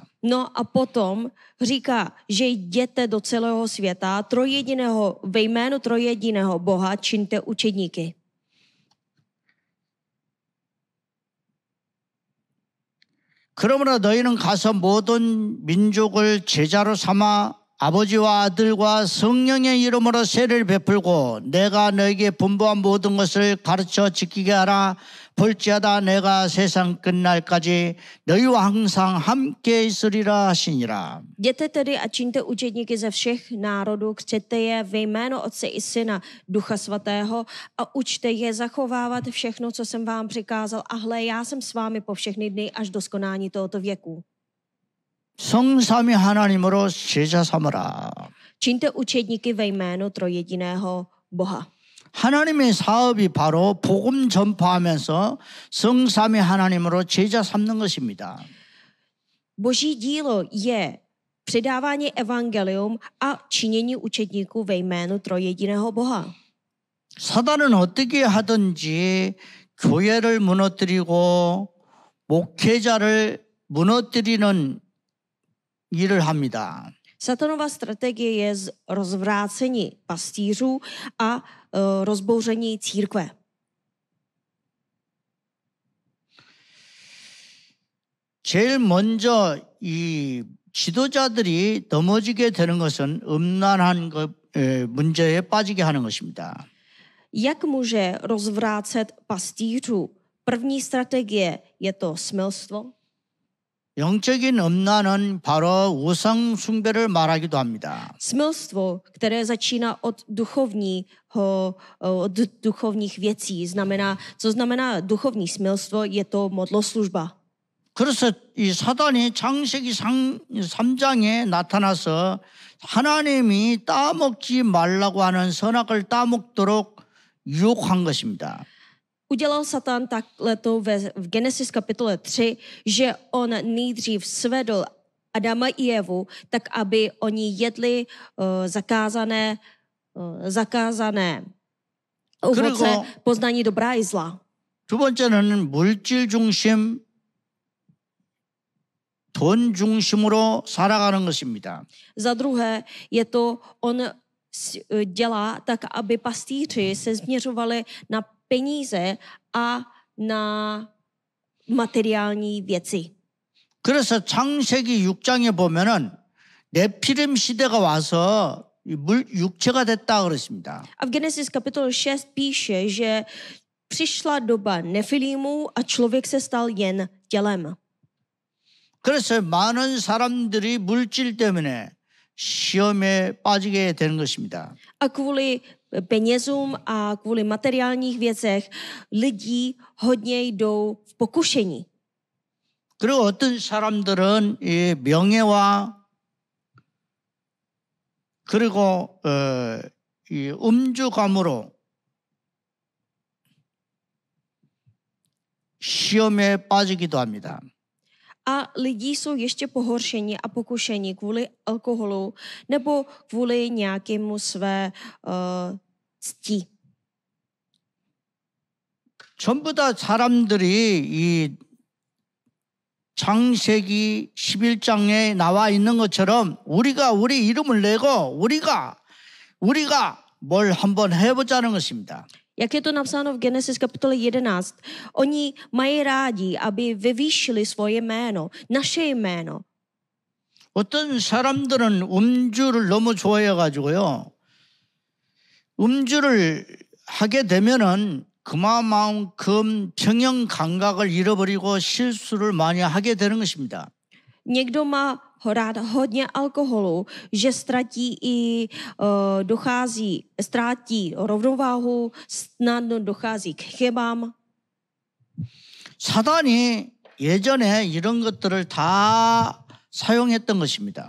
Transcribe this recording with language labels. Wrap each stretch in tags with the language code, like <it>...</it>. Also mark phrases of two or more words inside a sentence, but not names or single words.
<cs>No a potom říká, že jděte do celého světa trojjediného, ve jménu trojjediného Boha čiňte učedníky.</cs> <ko>그러므로 너희는 가서 모든 민족을 제자로 삼아 아버지와 아들과 성령의 이름으로 세례를 베풀고 내가 너에게 분부한 모든 것을 가르쳐 지키게 하라. 볼지어다 내가 세상 끝날까지 너희와 항상 함께 있으리라 하시니라.</ko> <cs>Jděte tedy a čiňte učedníky ze všech národů, křtěte je ve jméno Otce i Syna, Ducha Svatého a učte je zachovávat všechno, co jsem vám přikázal. A hle, já jsem s vámi po všechny dny až do skonání tohoto věku.</cs> <ko>성삼위 하나님으로 제자 삼으라.</ko> <cs>Čiňte učedníky ve jménu trojjediného Boha.</cs> <ko>하나님의 사업이 바로 복음 전파하면서 성삼위 하나님으로 제자 삼는 것입니다.</ko> <cs>Boží dílo je předávání evangelium a činění učedníků ve jménu trojjediného Boha.</cs> <ko>사단은 어떻게 하든지 교회를 무너뜨리고 목회자를 무너뜨리는 일을 합니다.</ko> <cs>Satanova strategie je rozvrácení pastýřů a rozbouření církve.</cs> <ko>제일 먼저 이 지도자들이 넘어지게 되는 것은 음란한 문제에 빠지게 하는 것입니다.</ko> <cs>Jak může rozvrácet pastýřů? První strategie je to smilstvo.</cs> <ko>영적인 음란은 바로 우상 숭배를 말하기도 합니다.</ko> <cs>Smilstvo, které začíná od duchovních věcí, co znamená duchovní smilstvo, je to modloslužba.</cs> <ko>그래서 이 사단이 창세기 3장에 나타나서 하나님이 따먹지 말라고 하는 선악을 따먹도록 유혹한 것입니다.</ko> <cs>Udělal Satan takhle v Genesis kapitole 3, že on nejdřív svedl Adama i Evu, tak aby oni jedli zakázané ovoce poznání dobrá i zla.</cs> <ko>두 번째는 물질 중심, 돈 중심으로 살아가는 것입니다.</ko> <cs>Za druhé je to, on dělá tak, aby pastýři se změřovali na peníze a na materiální věci.</cs> <ko>그래서 창세기 6장에 보면은 네피림 시대가 와서 육체가 됐다 그랬습니다.</ko> <cs>A v Genesis kapitole 6 píše, že přišla doba Nefilímů a člověk se stal jen tělem.</cs> <ko>그래서 많은 사람들이 물질 때문에 시험에 빠지게 되는 것입니다.</ko> <cs>A kvůli penězům a kvůli materiálních věcech lidí hodně jdou v pokušení.</cs> <ko>그리고 어떤 사람들은 이 명예와 그리고 이 음주감으로 시험에 빠지기도 합니다.</ko> <cs>A lidi jsou ještě pohoršeni a pokušeni kvůli alkoholu nebo kvůli nějakému své cti.</cs> <ko>전부 다 사람들이 이 창세기 11장에 나와 있는 것처럼 우리가 우리 이름을 내고 우리가 뭘 한번 해보자는 것입니다.</ko> <cs>Jak je to napsáno v Genesis kapitole 11, oni mají rádi, aby vyvýšili svoje jméno, naše jméno.</cs> <ko>어떤 사람들은 음주를 너무 좋아해가지고요. 음주를 하게 되면은 그만큼 평형 감각을 잃어버리고 실수를 많이 하게 되는 것입니다.</ko> <cs>Někdo má rád hodně alkoholu, že ztrátí rovnováhu, snadno dochází k chybám.</cs> <ko>사단이 예전에 이런 것들을 다 사용했던 것입니다.</ko>